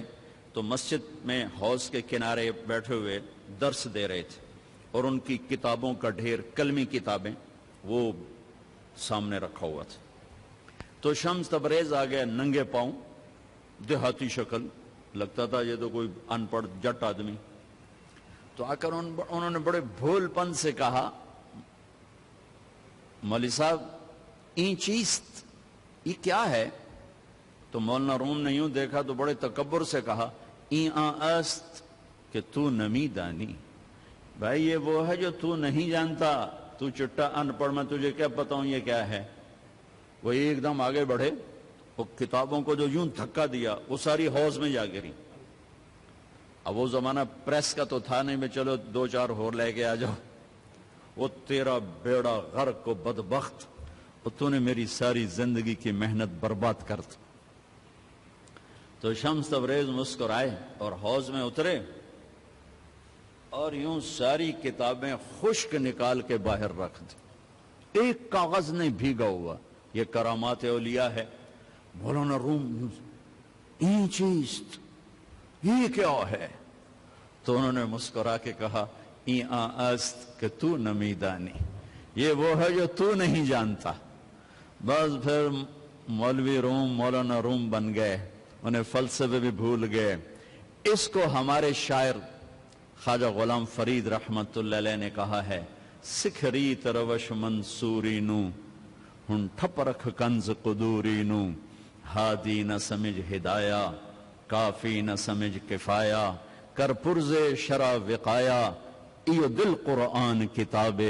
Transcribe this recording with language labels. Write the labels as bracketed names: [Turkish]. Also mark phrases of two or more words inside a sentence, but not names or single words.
[Urdu] تو مسجد میں حوض کے کنارے بیٹھے ہوئے درس دے رہے تھے اور ان کی کتابوں کا ڈھیر، کلمی کتابیں، وہ سامنے رکھا ہوا تھا. تو شمس تبریز آ گیا ننگے پاؤں، دیہاتی شکل، لگتا تھا یہ تو کوئی ان پڑھ جٹ آدمی. تو آ کر انہوں نے بڑے بھول پن سے کہا، مولوی صاحب [Persian] این چیست، [Urdu] یہ کیا ہے؟ تو مولانا روم نے یوں دیکھا تو بڑے تکبر سے کہا، [Persian] این است کہ تو نمی دانی. [Urdu] بھائی یہ وہ ہے جو تو نہیں جانتا، تو چٹا ان پڑھ، میں تجھے کیا بتاؤں یہ کیا ہے. وہ ایک دم آگے بڑھے، وہ کتابوں کو جو یوں دھکا دیا وہ ساری حوض میں جا گری. اب وہ زمانہ پریس کا تو تھا نہیں، میں چلو 2-4 اور لے کے آ جاؤ. وہ تیرا بیڑا غرق کو بدبخت، تو نے میری ساری زندگی کی محنت برباد کر دی. تو شمس تبریز مسکرائے اور حوض میں اترے اور یوں ساری کتابیں خشک نکال کے باہر رکھ دی. ایک کاغذ نہیں بھیگا ہوا. یہ کرامات اولیاء ہے. مولانا روم، [Persian] این چیست، [Urdu] یہ کیا ہے؟ تو انہوں نے مسکرا کے کہا، [Persian] این است کہ تو نمی دانی، [Urdu] یہ وہ ہے جو تو نہیں جانتا. بس پھر مولوی روم مولانا روم بن گئے، انہیں فلسفے بھی بھول گئے. اس کو ہمارے شاعر خواجہ غلام فرید رحمت اللہ علیہ نے کہا ہے، [Saraiki] سکھری تروش منصوری نو ہن ٹھپ رکھ کنز قدوری نو ہادی نہ سمجھ ہدایہ، کافی نہ سمجھ کفایہ، کر پرز شرع وقایا، ایو دل قرآن کتابے۔